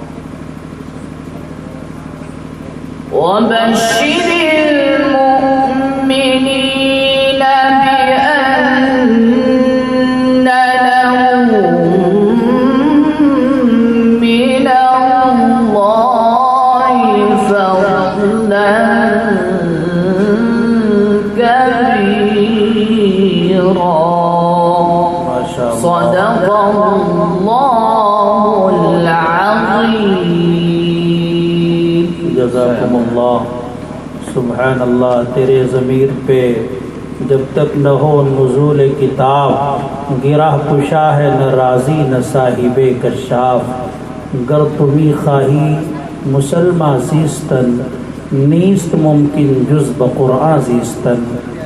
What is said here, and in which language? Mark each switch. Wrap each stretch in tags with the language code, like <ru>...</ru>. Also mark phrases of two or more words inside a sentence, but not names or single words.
<ar>وبشر المؤمنين بأن لهم من الله فضلا كبيرا ما شاء الله صدق الله العظيم جزاكم الله سبحان الله.</ar> <ur>تیرے ضمیر پہ جب تک نہ ہو نزولِ کتاب، گرہ کشا ہے نہ رازی نہ صاحبِ کشاف.</ur> <fa>گر تومی خواهی مسلمان زیستن، نیست ممکن جز بقرآن زیستن.</fa>